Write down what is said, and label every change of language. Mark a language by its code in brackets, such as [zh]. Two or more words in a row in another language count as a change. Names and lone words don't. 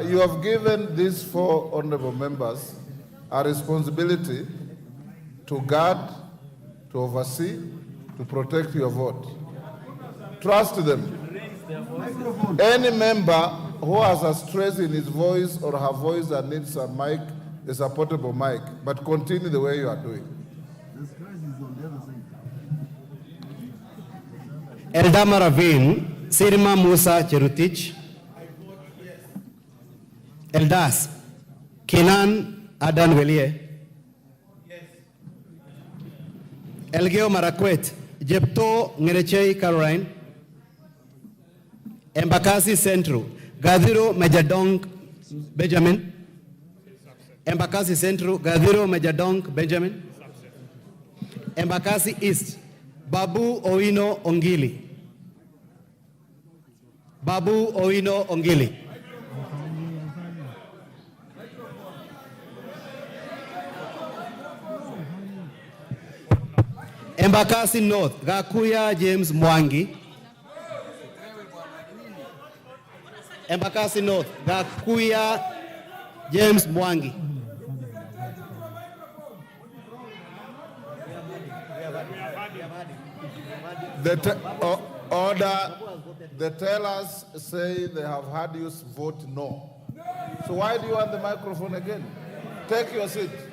[en] You have given these 4 honorable members a responsibility to guard, to oversee, to protect your vote. Trust them. Any member who has a stress in his voice or her voice that needs a mic, is a portable mic, but continue the way you are doing. Eldama Ravine Sirma Musa Cherutich. Eldas Kenan Adan Welie. Elgeo Marakwet Jepto Ngerechei Caroline. Embakasi Central Gadiro Majadong Benjamin. Embakasi Central Gadiro Majadong Benjamin. Embakasi East Babu Owino Ongili. Babu Owino Ongili. Embakasi North Gakuya James Mwangi. Embakasi North Gakuya James Mwangi. Order. The tellers say they have had you vote no. So why do you want the microphone again? Take your seat.